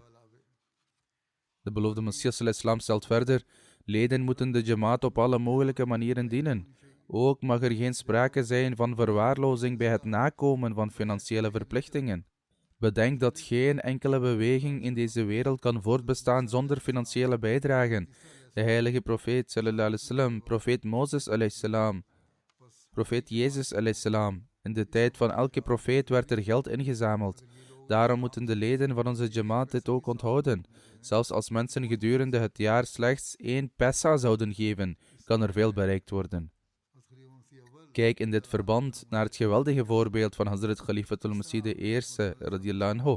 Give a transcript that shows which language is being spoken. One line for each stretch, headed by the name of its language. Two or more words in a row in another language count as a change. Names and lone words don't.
Dutch: De beloofde Messias salam stelt verder: leden moeten de jamaat op alle mogelijke manieren dienen. Ook mag er geen sprake zijn van verwaarlozing bij het nakomen van financiële verplichtingen. Bedenk dat geen enkele beweging in deze wereld kan voortbestaan zonder financiële bijdragen. De heilige profeet
Arabic: صلى الله عليه وسلم,
Dutch: profeet Mozes
Arabic: عليه السلام,
Dutch: profeet Jezus
Arabic: عليه السلام.
Dutch: In de tijd van elke profeet werd er geld ingezameld. Daarom moeten de leden van onze jamaat dit ook onthouden. Zelfs als mensen gedurende het jaar slechts 1 pessa zouden geven, kan er veel bereikt worden. Kijk in dit verband naar het geweldige voorbeeld van Hazrat Khalifatul Masih I
Arabic: رضي الله عنه.